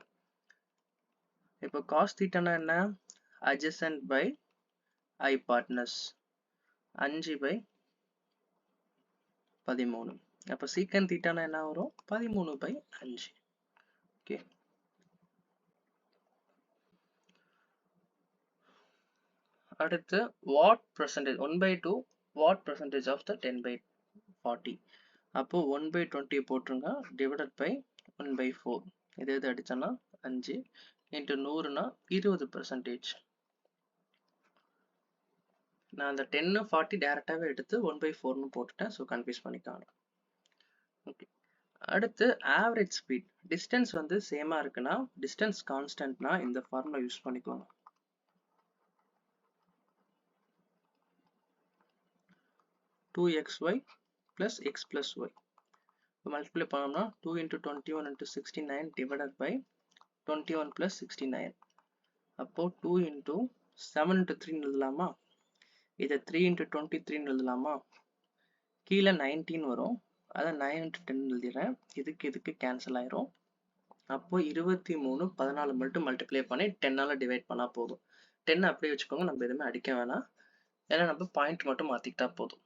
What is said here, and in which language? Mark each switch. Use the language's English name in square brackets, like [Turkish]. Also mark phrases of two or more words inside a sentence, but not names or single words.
[Tamil] இப்போ cos தீட்டானா என்ன, [English] adjacent by hypotenuse, [Tamil] 5/13. அப்போ சீக்கன் தீட்டானா என்ன வரும், 13/5. [English] ஓகே, அடுத்து what percentage 1/2 what percentage of the 10/40. [Tamil] அப்போ 1/20 போட்டுருங்க, [English] divided by [Tamil] 1/4. இது அடிச்சோன்னா 5 இன்ட்டு 100னா 20%. நான் அந்த 10, 40 டேரெக்டாகவே எடுத்து 1/4ன்னு போட்டுட்டேன். ஸோ கன்ஃபியூஸ் பண்ணிக்காங்க. ஓகே, அடுத்து [English] average speed. [Tamil] டிஸ்டன்ஸ் வந்து சேமாக இருக்குன்னா, [English] distance constant [Tamil] இந்த [English] formula use [Tamil] பண்ணிக்கோங்க. [English] டூ xy plus x plus y. மல்டிப்ளை பண்ணோம்னா 2 into 21 into 69 divided by 21 plus 69. [Tamil] அப்போ 2 into 7 into 3 எழுதலாமா, இதை 3 into 23 எழுதலாமா, கீழே 19 வரும், அதை 9 into 10 எழுதிடுறேன். இதுக்கு கேன்சல் ஆயிரும். அப்போ 23, 14 மட்டும் மல்டிப்ளை பண்ணி 10ஆல டிவைட் பண்ணா போதும். 10 அப்படியே வச்சுக்கோங்க, நம்ம எதுவுமே அடிக்க வேணாம். ஏன்னா நம்ம பாயிண்ட் மட்டும் மாத்திக்கிட்டா போதும்.